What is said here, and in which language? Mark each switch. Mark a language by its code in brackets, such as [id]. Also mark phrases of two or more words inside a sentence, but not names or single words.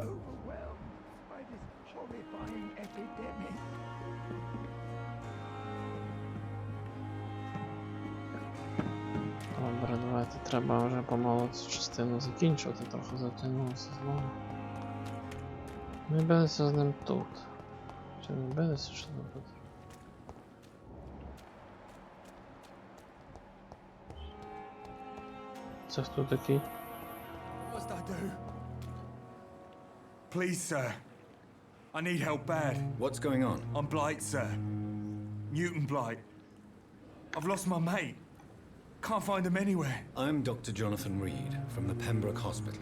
[uk] Добре, давайте треба вже помалу цю частину закінчувати, трохи затягнулося знову. Ми билися з ним тут. Чи не билися, що тут? Це хто такий? [en] What must I do? Please, sir. I need help bad. What's going on? I'm Blight, sir. Newton Blight. I've lost my mate. Can't find him anywhere. I'm Dr. Jonathan Reed from the Pembroke Hospital.